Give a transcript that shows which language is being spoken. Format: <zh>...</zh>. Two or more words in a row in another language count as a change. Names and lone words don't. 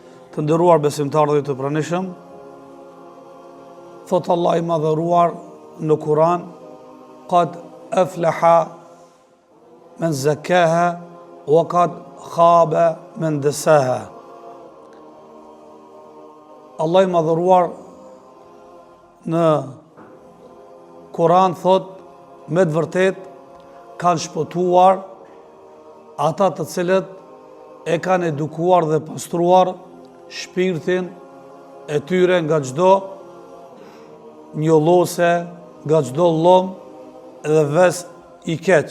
<sq>Të nderuar besimtarë dhe të pranishëm, thot Allah i madhëruar në Kur'an,</sq> <ar>قد أفلح من زكاها وقد خاب من دساها.</ar> <sq>Allah i madhëruar në Kur'an thot, me të vërtet kanë shpëtuar ata të cilët e kanë edukuar dhe pastruar shpirtin e tyre nga çdo njollose, nga çdo llom dhe ves i keq.</sq>